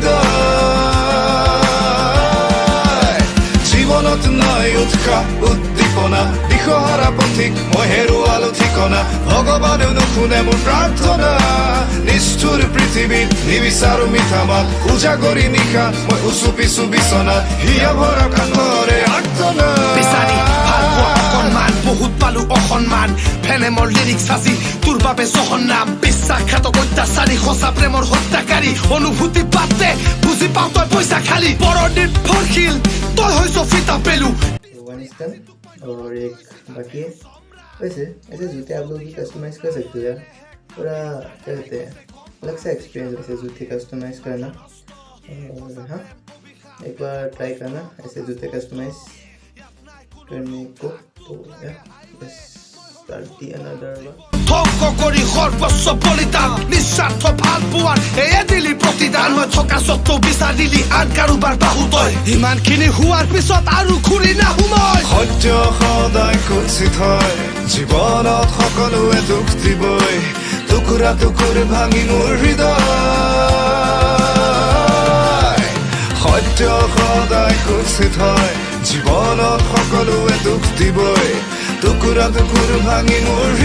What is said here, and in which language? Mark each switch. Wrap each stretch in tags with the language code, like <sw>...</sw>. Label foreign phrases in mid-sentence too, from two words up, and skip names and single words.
<as>হৃদয় জীৱনত নাই উৎসাহ উদ্দীপনা দিশহাৰা পথিক মই হেৰুৱালো ঠিকনা ভগৱানেও নুশুনে মোৰ প্ৰাৰ্থনা নিষ্ঠুৰ পৃথিৱীত নিবিচাৰো মিঠা মাত উজাগৰি নিশা মই উচু পিছু বিচনাত হিয়া ভৰা কান্দৰে আৰ্তনা বিচাৰি ভাল পোৱা অকণমান বহুত পালো অসন্মান ফেনেমৰ লিৰিক্স সাজি তোৰ বাবে জহন্নাম বিশ্বাসঘাতক অত্যাচাৰী সঁচা প্ৰেমৰ হত্যাকাৰী অনুভূতি বাদে বুজি পাওঁ তই পইচা খালি বৰ নিৰ্ভৰশীল তই হৈছ ফিতা পেলু</as> <en>one is done</en> <hi>और एक बाकी है वैसे ऐसे जूते आप लोग भी कस्टमाइज़ कर सकते हो यार पूरा क्या कहते हैं अलग सा एक्सपीरियंस ऐसे जूते कस्टमाइज़ करना और हाँ एक बार ट्राई करना ऐसे जूते कस्टमाइज़ करने को तो यार बस</hi> <en>start the another one</en> <as>ধ্বংস কৰি সৰ্বস্ব বলিদান নিস্বাৰ্থ ভাল পোৱাৰ এয়ে দিলি প্ৰতিদান মই থকা স্বত্ব বিচাৰিলি আন কাৰোবাৰ বাহু তই ইমানখিনি হোৱাৰ পিছত আৰু ঘূৰি নাহো মই সত্য সদায় কুৎসিত হয় জীৱনত সকলোৱে দুখ দিবই টুকুৰা টুকুৰ ভাঙি মোৰ হৃদয় সত্য সদায় কুৎসিত হয় জীৱনত সকলোৱে দুখ দিবই টুকুৰা টুকুৰ ভাঙি মোৰ</as>